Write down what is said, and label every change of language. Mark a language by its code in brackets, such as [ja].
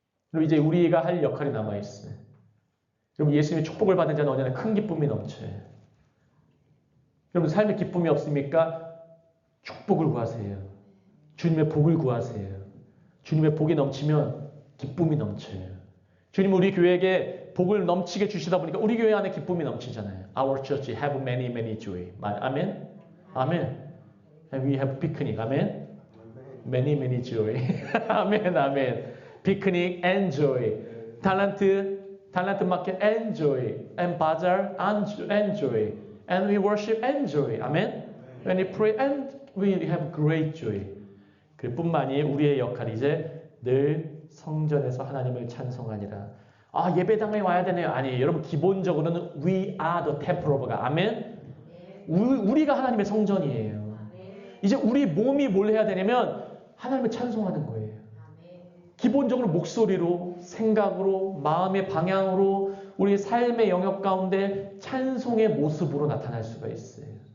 [ko] 그리고 이제 우리가 할 역할이 남아있어요. 여러분 예수님의 축복을 받는 자는 언제나 큰 기쁨이 넘쳐요. 여러분 삶에 기쁨이 없습니까? 축복을 구하세요. 주님의 복을 구하세요. 주님의 복이 넘치면 기쁨이 넘쳐요. 주님은 우리 교회에게 복을 넘치게 주시다 보니까 우리 교회 안에 기쁨이 넘치잖아요. [en] Our church have many joy. 아멘. 아멘. We have picnic. 아멘. Many joy. 아멘. 아멘. Picnic and joy. talent market and joy. And bazaar and joy. And we worship and joy. 아멘. When we pray and we have great joy. [ko] 그뿐만이 우리의 역할이 이제 늘 성전에서 하나님을 찬송하니라. 아 예배당에 와야 되네요. 아니 여러분 기본적으로는 [en] we are the temple of God. [ko] 아멘. 우리가 하나님의 성전이에요. 이제 우리 몸이 뭘 해야 되냐면 하나님을 찬송하는 거예요. 기본적으로 목소리로, 생각으로, 마음의 방향으로 우리의 삶의 영역 가운데 찬송의 모습으로 나타날 수가 있어요.